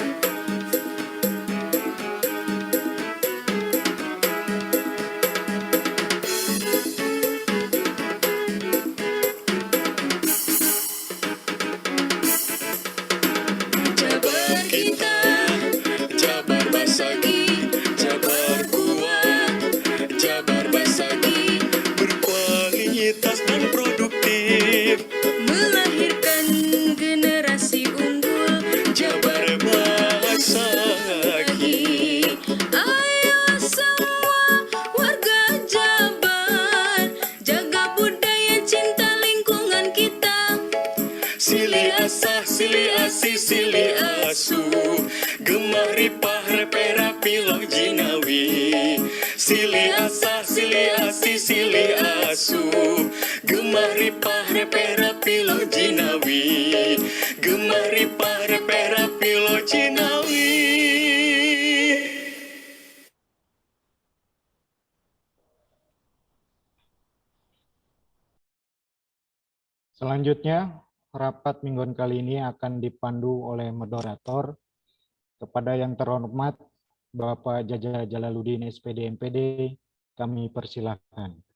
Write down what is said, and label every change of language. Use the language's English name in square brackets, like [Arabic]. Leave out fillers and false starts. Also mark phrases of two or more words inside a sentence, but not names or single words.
[Indonesian] Jabar kita, Jabar Basagi, Jabar kuat, Jabar Basagi, berkualitas dan produktif, melahirkan generasi unggul. Jabar Basagi, ayo semua warga Jabar, jaga budaya, cinta lingkungan kita. [Sundanese] Sili asah, sili asih, sili asuh, gemah ripah repera pilok jinawi. Sili asah, sili asih, sili asuh, gemah ripah repera pilok jinawi. Gemah ripah repera pilok jinawi. [Indonesian] Selanjutnya, rapat mingguan kali ini akan dipandu oleh moderator. Kepada yang terhormat Bapak Jaja Jalaluddin SPD MPD, kami persilahkan.